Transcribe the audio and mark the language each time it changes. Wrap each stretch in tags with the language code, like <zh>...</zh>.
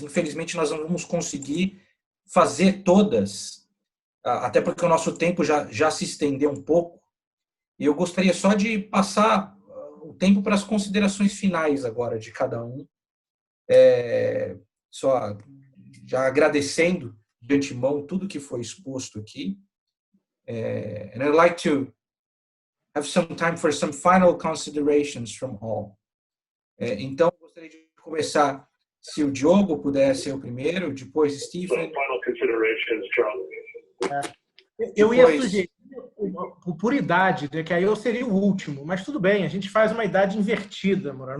<pt>Infelizmente, nós não vamos conseguir fazer todas, até porque o nosso tempo já se estendeu um pouco. E eu gostaria só de passar o tempo para as considerações finais agora de cada um. Só já agradecendo de antemão tudo que foi exposto aqui.</pt> <en>And I'd like to have some time for some final considerations from all.</en> <pt>Então, eu gostaria de começar, se o Diogo puder ser o primeiro, depois Stephen.</pt> <en>Final considerations, Charles.</en> <pt>Eu ia sugerir por idade, né, que aí eu seria o último, mas tudo bem, a gente faz uma idade invertida, Moura.</pt>